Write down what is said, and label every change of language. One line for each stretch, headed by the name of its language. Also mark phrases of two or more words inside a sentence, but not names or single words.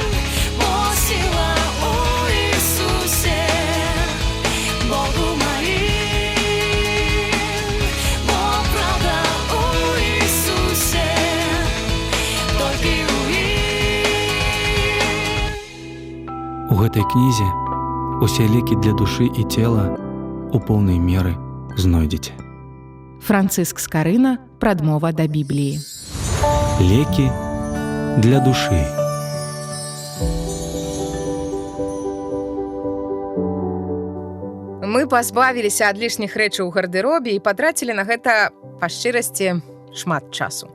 Ukrainian: Бо сила у Ісусе, Богу моим, бо правда у Ісусе, тільки у Нім.
Belarusian: У гэтай кнізе усе лекі для душы і цела у поўнай меры знойдзеце. Францыск Скарына, прадмова да Бібліі. Лекі для душы. Мы пазбавіліся ад лішніх рэчаў у гардэробе і патрацілі на гэта, па шчырасці, шмат часу.